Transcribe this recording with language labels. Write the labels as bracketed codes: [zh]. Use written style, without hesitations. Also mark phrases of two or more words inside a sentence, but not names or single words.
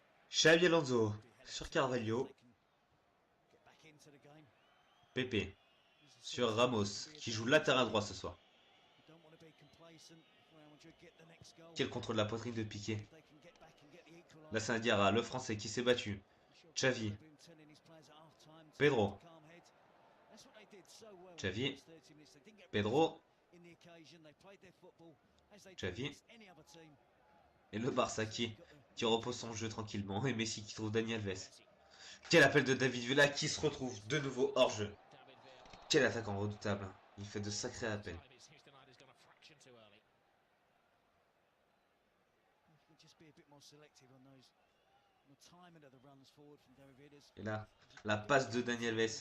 [fr] Xabi Alonso sur Carvalho. Pepe sur Ramos, qui joue latéral droit ce soir. Quel contrôle de la poitrine de Piqué. La Diarra, le français qui s'est battu. Xavi. Pedro. Xavi. Pedro. Xavi. Et le Barça qui repose son jeu tranquillement. Et Messi qui trouve Dani Alves. Quel appel de David Villa qui se retrouve de nouveau hors jeu. Quel attaquant redoutable. Il fait de sacrés appels. Et là, la passe de Dani Alves.